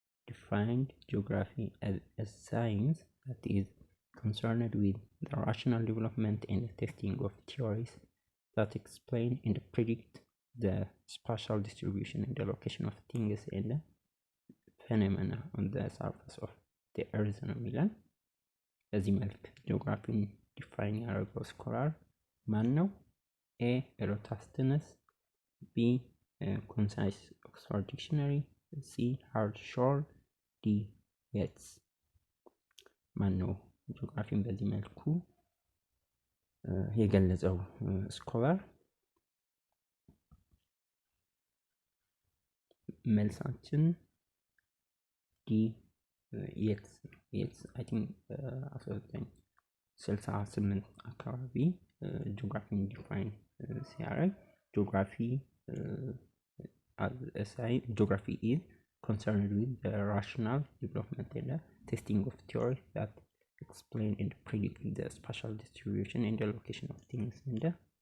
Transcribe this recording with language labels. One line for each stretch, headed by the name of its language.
English: defined geography as a science that is concerned with the rational development and testing of theories that explain and predict the spatial distribution and the location of things and phenomena on the surface of the earth
Amharic: ነው የሚለን። በዚህ መልክ ጂኦግራፊን ዲፋይን ያደረገው ስኮላር ማን ነው? ኤ ኤሮታስተነስ፣ ቢ ኮንሳይስ ኦክስፎርድ ዲክሽነሪ፣ ሲ ሃርድ ሾር፣ ዲ የትስ። ማን ነው ጂኦግራፊን በዚህ መልኩ የገለጸው ስኮላር? መልሳችን ዲ የትስ አይ ቲንክ 1968 አካባቢ ጂኦግራፊን ዲፋይን ሲያደርግ
English: ጂኦግራፊ is concerned with the rational development and the testing of theories that explain and predict the spatial distribution and the location of things and the